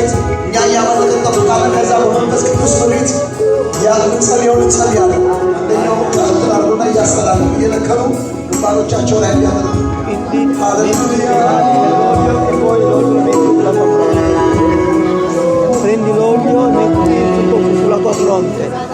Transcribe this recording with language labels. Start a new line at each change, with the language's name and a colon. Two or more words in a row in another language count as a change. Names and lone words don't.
Amharic: እኛ እያመለክን እንጠብቃለን። ከዛ በመንፈስ ቅዱስ ምሪት ያልጸልየውን እንጸልያለን። አንደኛው ቃል አርጎና እያስተላለፉ እየነከሩ ግንባሮቻቸው ላይ እንዲያደርጉ
Italian: Prendi l'olio e metti tutto sulla tua fronte.